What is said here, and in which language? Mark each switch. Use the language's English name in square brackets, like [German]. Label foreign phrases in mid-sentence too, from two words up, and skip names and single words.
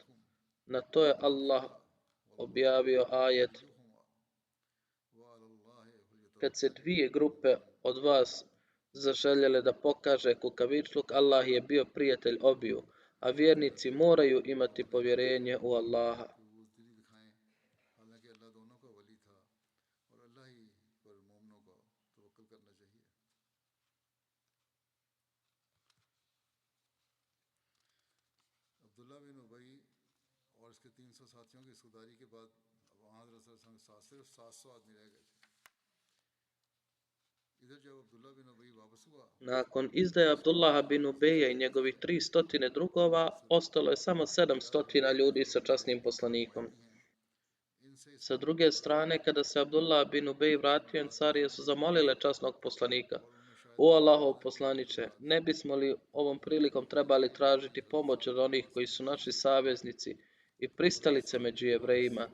[Bosnian] Na to je Allah objavio ajet: kad se dvije grupe od vas zaželjele da pokaže kukavičluk, Allah je bio prijatelj obiju, a vjernici moraju imati povjerenje u Allaha. [Urdu] عبداللہ بن ابی اور اس کے 300 ساتھیوں کی حصہ داری کے بعد وہاں صرف 700 آدمی رہ گئے تھے. ادھر جب عبداللہ بن ابی واپس ہوا, [Bosnian] Nakon izdaje Abdullaha bin Ubeja i njegovih 300 drugova, ostalo je samo 700 ljudi sa časnim poslanikom. Sa druge strane, kada se Abdullah bin Ubej vratio, Ensarije su zamolile časnog poslanika: O Allahov poslaniče, ne bismo li ovom prilikom trebali tražiti pomoć od onih koji su naši saveznici i pristalice među Jevrejima?